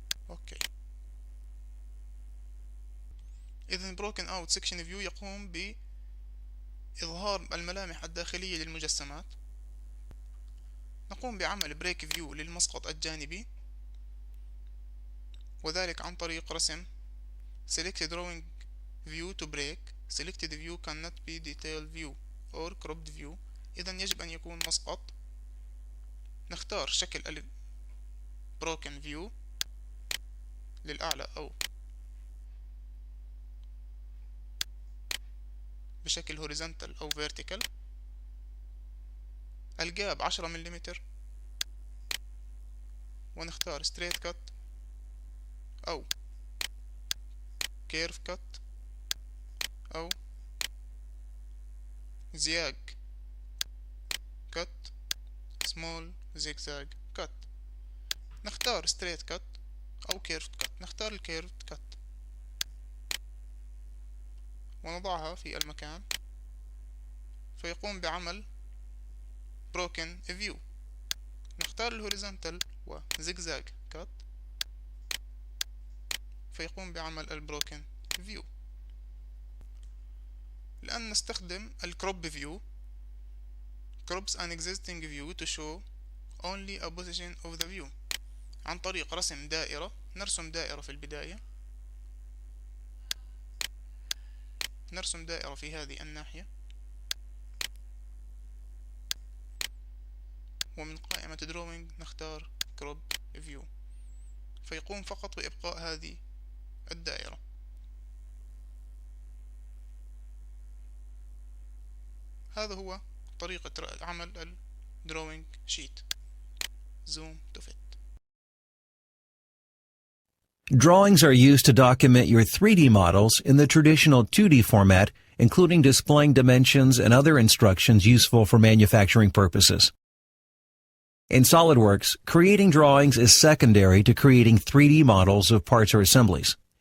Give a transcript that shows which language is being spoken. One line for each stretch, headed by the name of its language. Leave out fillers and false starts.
Arabic: اوكي، إذن broken out section view يقوم بإظهار الملامح الداخلية للمجسمات. نقوم بعمل break view للمسقط الجانبي، وذلك عن طريق رسم
English: select drawing view to break. selected view cannot be detailed view or cropped view.
Arabic: إذن يجب أن يكون مسقط. نختار شكل broken view للأعلى أو بشكل horizontal أو vertical. الجاب 10 ملم، ونختار straight cut أو curve cut أو زياج cut small zigzag cut. نختار straight cut أو curved cut. نختار الكيرفد cut ونضعها في المكان، فيقوم بعمل broken view. نختار الهوريزونتال وزجزاج cut فيقوم بعمل البروكن فيو. الآن نستخدم الكروب view.
English: crops an existing view to show only a position of the view.
Arabic: عن طريق رسم دائرة. نرسم دائرة في البداية، نرسم دائرة في هذه الناحية، ومن قائمة drawing نختار crop view فيقوم فقط بإبقاء هذه الدائرة. هذا هو طريقة عمل drawing sheet.
English: zoom to fit. Drawings are used to document your 3D models in the traditional 2D format, including displaying dimensions and other instructions useful for manufacturing purposes. In SolidWorks, creating drawings is secondary to creating 3D models of parts or assemblies.